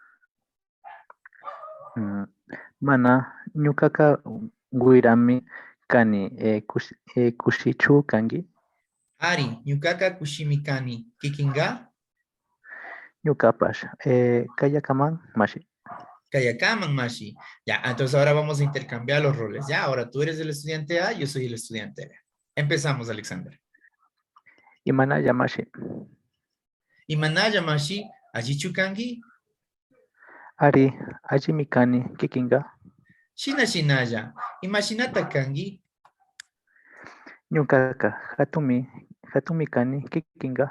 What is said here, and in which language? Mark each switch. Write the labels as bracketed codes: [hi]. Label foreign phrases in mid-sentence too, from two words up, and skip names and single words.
[qu] Mana, Nyukaka Guirami Kani, Kushichu Kangi, Ari, Nyukaka, Kushimikani, Kikinga, Nyukapash, Kayakaman Mashi. Kayakaman Mashi. [es] Ya, entonces ahora vamos a intercambiar los roles. Ya, ahora tú eres el estudiante A, yo soy el estudiante B. Empezamos, Alexander. [qu] Imanaya Mashi, Imanaya Mashi, Ajichukangi, Ari, Ajimi Kani, Kikinga, Shina Shinaya, Imashinata Kangi, Nyukaka, Hatumi Kani, Kikinga,